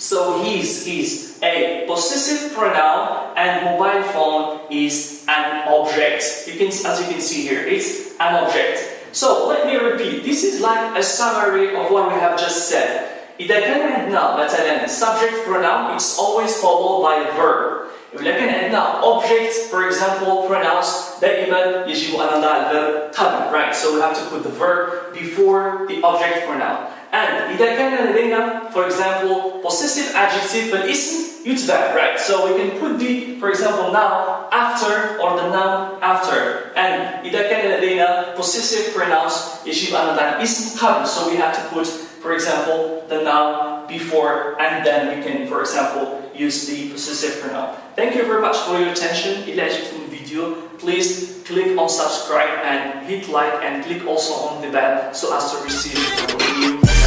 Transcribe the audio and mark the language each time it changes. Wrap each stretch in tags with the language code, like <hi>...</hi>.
<en>So his is a possessive pronoun and mobile phone is an object. As you can see here, it's an object. So let me repeat. This is like a summary of what we have just said.</en> <ar>إذا كان عندنا مثلا</ar> <en>subject pronoun, it's always followed by a verb.</en> <ar>إذا كان عندنا</ar> <en>object, for example, pronouns,</en> <ar>دائما يجب أن نضع الverb قبل,</ar> <en>right? So we have to put the verb before the object pronoun. And</en> <ar>إذا كان لدينا,</ar> <en>for example, possessive adjective</en> <ar>فالاسم يتبع,</ar> <en>right? So we can put the, for example, noun after or the noun after.</en> <ar>And إذا كان لدينا</ar> <en>possessive pronouns</en> <ar>يجب أن نضع الاسم قبل.</ar> <en>So we have to put, for example, the noun before, and then we can, for example, use the possessive pronoun. Thank you very much for your attention.</en> <ar>إذا عجبكم الفيديو,</ar> <en>please click on subscribe and hit like and click also on the bell so as to receive new</en>